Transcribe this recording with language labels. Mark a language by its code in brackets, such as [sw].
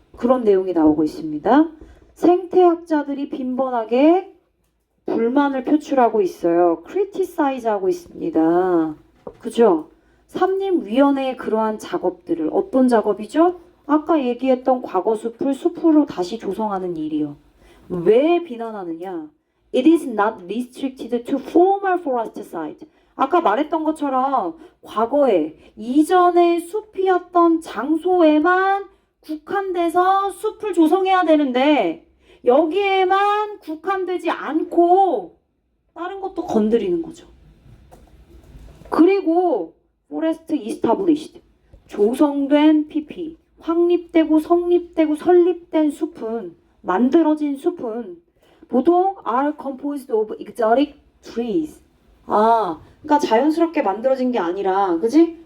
[ko] 그런 내용이 나오고 있습니다. 생태학자들이 빈번하게 불만을 표출하고 있어요. criticize 하고 있습니다. 그죠? 산림위원회의 그러한 작업들을 어떤 작업이죠? 아까 얘기했던 과거 숲을 숲으로 다시 조성하는 일이요. 왜 비난하느냐? [en] It is not restricted to former forest site. [ko] 아까 말했던 것처럼 과거에 이전의 숲이었던 장소에만 국한돼서 숲을 조성해야 되는데 여기에만 국한되지 않고 다른 것도 건드리는 거죠. 그리고 [en] forest established. [ko] 조성된 PP. 확립되고 성립되고 설립된 숲은 만들어진 숲은 보통 [en] are composed of exotic trees. [ko] 그러니까 자연스럽게 만들어진 게 아니라, 그지?